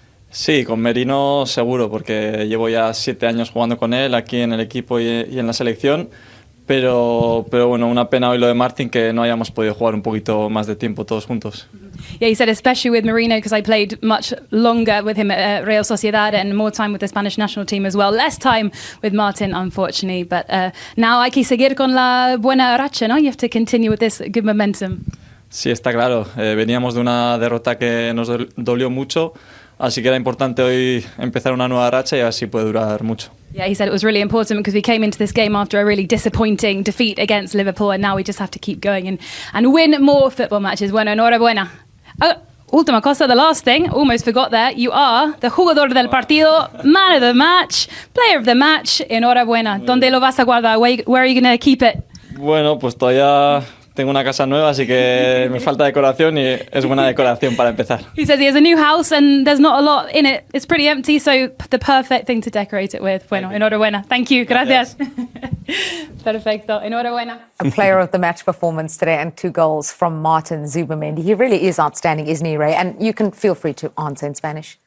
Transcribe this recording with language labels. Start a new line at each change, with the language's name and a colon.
Spanish: Sí, con Merino seguro, porque llevo ya 7 años jugando con él aquí en el equipo y en la selección, pero bueno, una pena hoy lo de Martin que no hayamos podido jugar un poquito más de tiempo todos juntos.
English: Yeah, he said especially with Marino because I played much longer with him at Real Sociedad and more time with the Spanish national team as well. Less time with Martin, unfortunately, but now
Spanish: hay que seguir con la buena racha, ¿no?
English: You have to continue with this good momentum.
Spanish: Sí, está claro. Veníamos de una derrota que nos dolió mucho. Así que era importante hoy empezar una nueva racha y así puede durar mucho.
English: Yeah, he said it was really important because we came into this game after a really disappointing defeat against Liverpool and now we just have to keep going and win more football matches.
Spanish: Bueno, enhorabuena. Última cosa,
English: the last thing, almost forgot there. You are the
Spanish: jugador del partido,
English: man of the match, player of the match.
Spanish: Enhorabuena. ¿Dónde lo vas a guardar?
English: Where are you going to keep it?
Spanish: Bueno, pues todavía tengo una casa nueva, así que me falta decoración y es buena decoración para empezar.
English: He says he has a new house and there's not a lot in it. It's pretty empty, so the perfect thing to decorate it with.
Spanish: Bueno, enhorabuena.
English: Thank you.
Spanish: Gracias. Perfecto. Enhorabuena.
English: A player of the match performance today and 2 goals from Martin Zubimendi. He really is outstanding, isn't he, Ray? And you can feel free to answer in Spanish.